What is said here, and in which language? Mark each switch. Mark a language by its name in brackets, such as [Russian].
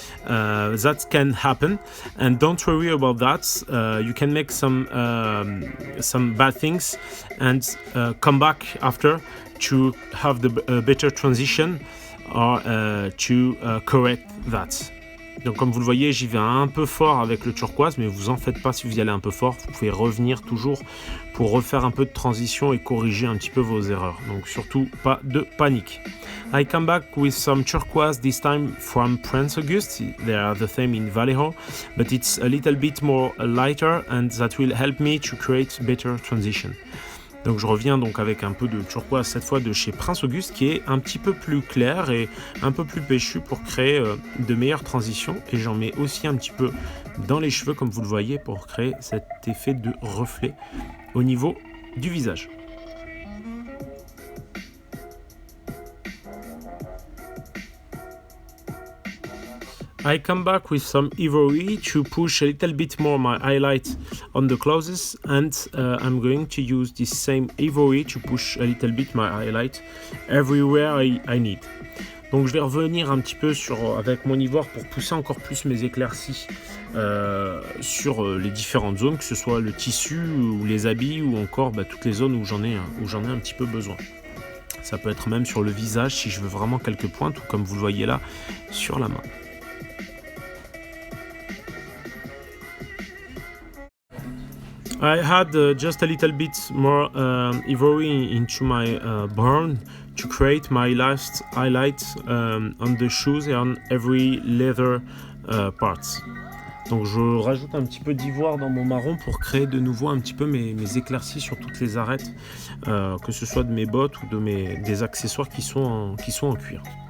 [English] That can happen, and don't worry about that. You can make some bad things and come back after to have the better transition or to correct that. [French] Donc comme vous le voyez, j'y vais un peu fort avec le turquoise, mais vous en faites pas si vous y allez un peu fort. Vous pouvez revenir toujours pour refaire un peu de transition et corriger un petit peu vos erreurs. Donc surtout pas de panique. [English] I come back with some turquoise, this time from Prince August. They are the same in Vallejo, but it's a little bit more lighter and that will help me to create better transition. [French] Donc je reviens donc avec un peu de turquoise cette fois de chez Prince Auguste qui est un petit peu plus clair et un peu plus péchu pour créer de meilleures transitions, et j'en mets aussi un petit peu dans les cheveux comme vous le voyez pour créer cet effet de reflet au niveau du visage. [English] I come back with some ivory to push a little bit more my highlight on the clothes, and I'm going to use this same ivory to push a little bit my highlight everywhere I need. [French] Donc je vais revenir un petit peu avec mon ivoire pour pousser encore plus mes éclaircies sur les différentes zones, que ce soit le tissu ou les habits ou encore toutes les zones où j'en ai un petit peu besoin. Ça peut être même sur le visage si je veux vraiment quelques pointes, ou comme vous le voyez là sur la main. [English] I had just a little bit more ivory into my brown to create my last highlight on the shoes and on every leather parts. [French] Donc je rajoute un petit peu d'ivoire dans mon marron pour créer de nouveau un petit peu mes éclaircies sur toutes les arêtes, que ce soit de mes bottes ou des accessoires qui sont en cuir.